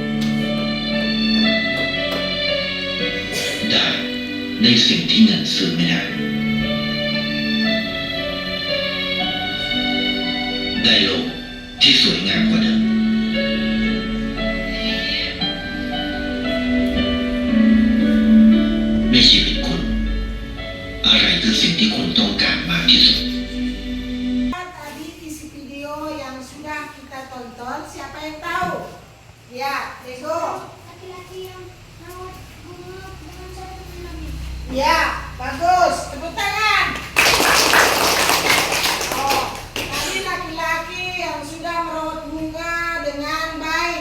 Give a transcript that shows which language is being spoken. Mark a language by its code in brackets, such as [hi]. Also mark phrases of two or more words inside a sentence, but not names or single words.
[th] ได้ในสิ่งที่เงินซื้อไม่ได้ ได้โลกที่สวยงามกว่าเดิม ในชีวิตคุณ อะไรคือสิ่งที่คุณต้องการมากที่สุด [id] Tadi isi video yang sudah kita tonton, siapa yang tahu? Ya, Lego. Laki-laki yang rawat bunga dengan cara Nabi. Ya, bagus. Tepuk tangan. Oh, tadi laki-laki yang sudah merawat bunga dengan baik.